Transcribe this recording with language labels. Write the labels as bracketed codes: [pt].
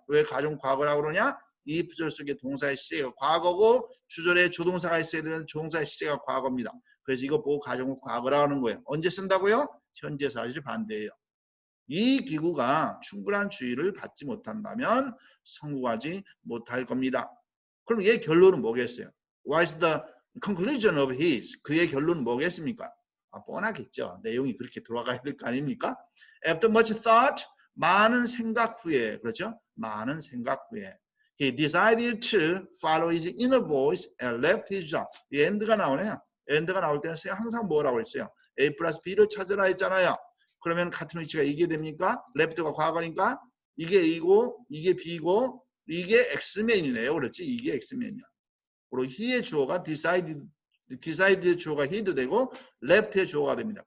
[ko] 왜 가정 과거라고 그러냐? 이 부절 속에 동사의 시제가 과거고 주절에 조동사가 있어야 되는 조동사의 시제가 과거입니다. 그래서 이거 보고 가정은 과거라고 하는 거예요. 언제 쓴다고요? 현재 사실 반대예요. 이 기구가 충분한 주의를 받지 못한다면 성공하지 못할 겁니다. 그럼 얘 결론은 뭐겠어요? [en] What is the conclusion of his? [ko] 그의 결론은 뭐겠습니까? 뻔하겠죠. 내용이 그렇게 돌아가야 될 거 아닙니까? [en] After much thought, [ko] 많은 생각 후에, 그렇죠? 많은 생각 후에 [en] he decided to follow his inner voice and left his job. [ko] 이 end가 나오네요. end가 나올 때는 항상 뭐라고 했어요? A 플러스 B를 찾으라 했잖아요. 그러면 같은 위치가 이게 됩니까? left가 과거니까 이게 A고 이게 B고 이게 X맨이네요. 그렇지? 이게 X맨이야. 그리고 he의 주어가 decided의 주어가 he도 되고 left의 주어가 됩니다.